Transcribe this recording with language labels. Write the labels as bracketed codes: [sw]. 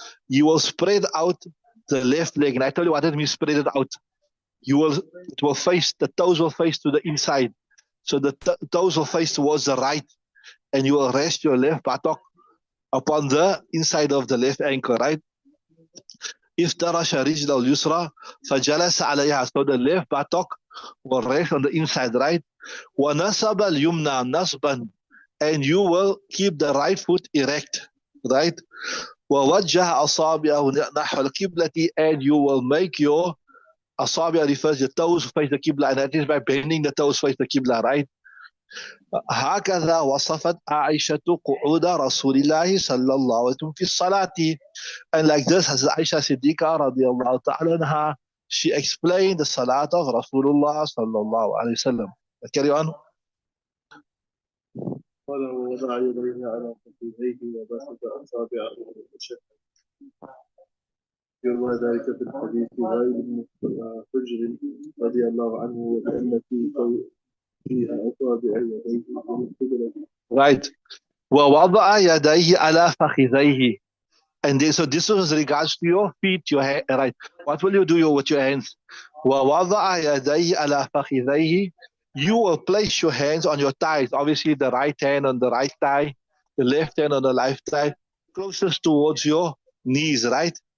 [en] You will spread out the left leg. And I tell you what it means, spread it out. It will face, the toes will face to the inside. So the toes will face towards the right, and you will rest your left buttock upon the inside of the left ankle, right? [ar] افترش رجله اليسرى فجلس عليها. [en] So the left buttock will rest on the inside, right? [ar] ونصب اليمنى نصبا. [en] And you will keep the right foot erect, right? [ar] ووجه أصابعه نحو القبلة. [en] And you will make your أصابع, refers the toes face the Qibla, and that is by bending the toes face the Qibla, right? [ar] هكذا وصفت عائشة قعود رسول الله صلى الله عليه وسلم في الصلاة. [en] And like this, as Aisha Siddiqa radiallahu ta'ala anha, she explained the salat of Rasulullah sallallahu alayhi wasallam. Carry on. [ar] قال ووضع يديه على فخذيه وبسط أصابعه وشهد. يروى ذلك في الحديث وائل بن حجر رضي الله عنه وكأن في أصابع يديه من القبلة. Right. ووضع يديه على فخذيه. [en] And then, so this was regards to your feet, your hand, right? What will you do with your hands? [ar] ووضع يديه على فخذيه. [en] You will place your hands on your thighs. Obviously, the right hand on the right thigh, the left hand on the left thigh, closest towards your knees, right?